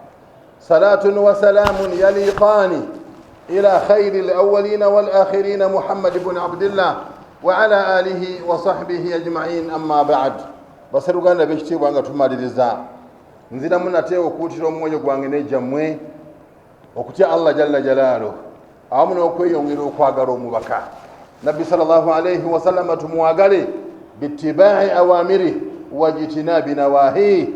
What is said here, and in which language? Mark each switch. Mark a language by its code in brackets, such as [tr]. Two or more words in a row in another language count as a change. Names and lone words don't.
[ar] صلاة وسلام يليقان إلى خير الأولين والآخرين محمد بن عبد الله وعلى آله وصحبه أجمعين. أما بعد. [lg] baseruganda b'ekitiibwa nga tumaliriza, nziramu nate okuutira omwoyo gwange n'ejjammwe okutya [ar] الله جل جلاله [lg] awamu n'okweyongera okwagala omubaka nabbi [ar] صلى الله عليه وسلم, [lg] tumwagale [ar] باتباع أوامره واجتناب نواهيه.